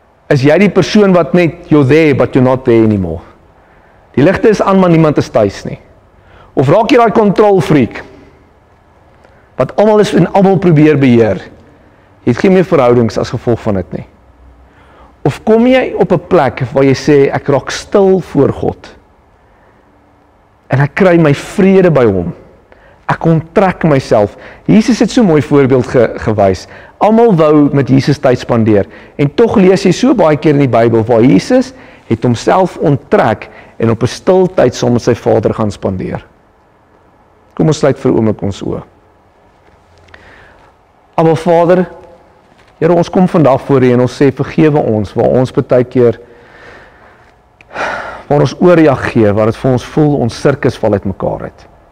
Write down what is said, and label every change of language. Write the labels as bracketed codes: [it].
[af] Is jy die persoon wat net, [en] you're there, but you're not there anymore? [af] Die ligte is aan, maar niemand is tuis nie. Of raak jy daai control freak? Wat almal is en almal probeer beheer. Jy het geen meer verhoudings as gevolg van dit nie. Of kom jy op 'n plek waar jy sê, ek raak stil voor God. En ek kry my vrede by hom. Ek onttrek myself. Jesus het so mooi voorbeeld gewys. Almal wou met Jesus tyd spandeer. En tog lees jy so baie keer in die Bybel waar Jesus het homself onttrek en op 'n stil tyd saam met sy Vader gaan spandeer. Kom ons sluit vir 'n oomblik ons oë. Aba Vader, Here, ons kom vandag voor U en ons sê vergewe ons waar ons baie keer waar ons oorreageer, waar dit vir ons voel ons sirkus val uit mekaar uit.